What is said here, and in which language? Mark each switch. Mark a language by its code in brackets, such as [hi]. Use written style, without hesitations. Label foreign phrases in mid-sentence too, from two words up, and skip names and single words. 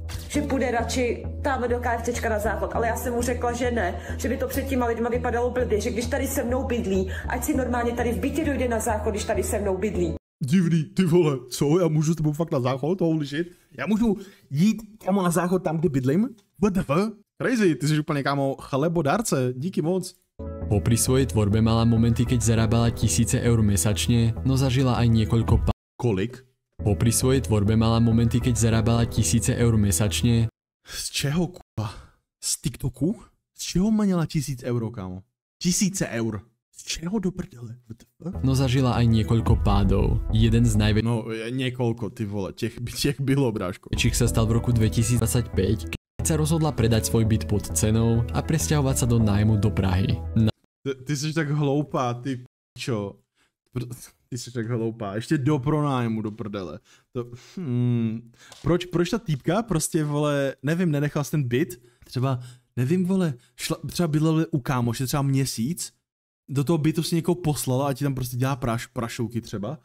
[cs] Že půjde radši tam do KFCčka na záchod, ale já jsem mu řekla, že ne, že by to před těma lidma vypadalo blbě, že když tady se mnou bydlí, ať si normálně tady v bytě dojde na záchod, když tady se mnou bydlí. Divný, ty vole, co? Já můžu s tebou fakt na záchod? [en] Holy shit. [cs] Já můžu jít kámo na záchod tam, kde bydlím? [en] What the fuck? [cs] Crazy, ty jsi úplně kámo chlebodárce, díky moc. [sk] Popri svojej tvorbe mala momenty, keď zarábala tisíce eur mesačne, no zažila aj niekoľko [cs] Kolik? [sk] Popri svojej tvorbe mala momenty, keď zarábala tisíce eur mesačne. [cs] Z čeho kurva? Z TikToku? Z čeho měla 1000 euro, kámo? 1000 eur. Z čeho do prdele? [sk] No zažila aj niekoľko pádov. Jeden z najväčších [cs] No niekoľko, ty vole, těch bylo, bráško. [sk] Sa stal v roku 2025, keď sa rozhodla predať svoj byt pod cenou a presťahovať sa do nájmu do Prahy. [cs] Ty jsi tak hloupá, ty pičo. Ty jsi tak hloupá, ještě do pronájmu, do prdele. Proč ta týpka prostě, vole, nevím, nenechal jsi ten byt? Třeba, nevím, vole, třeba bydleli u kámoše třeba měsíc, do toho bytu si někoho poslala a ti tam prostě dělá prašouky třeba.